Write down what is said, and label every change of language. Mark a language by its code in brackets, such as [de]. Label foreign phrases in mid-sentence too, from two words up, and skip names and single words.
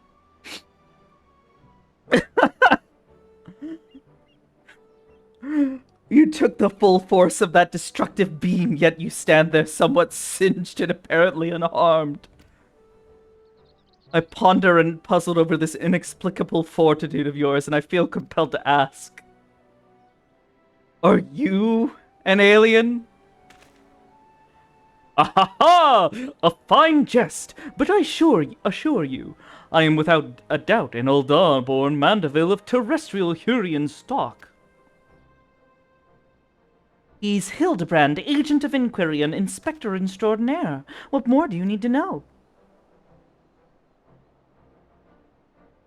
[en] You took the full force of that destructive beam, yet you stand there somewhat singed and apparently unharmed. I ponder and puzzled over this inexplicable fortitude of yours, and I feel compelled to ask. Are you an alien? Ah-ha-ha! A fine jest, but I assure you, I am without a doubt an Uldaar-born Mandeville of terrestrial Hurrian stock. He's Hildibrand, Agent of Inquiry and Inspector Extraordinaire. What more do you need to know?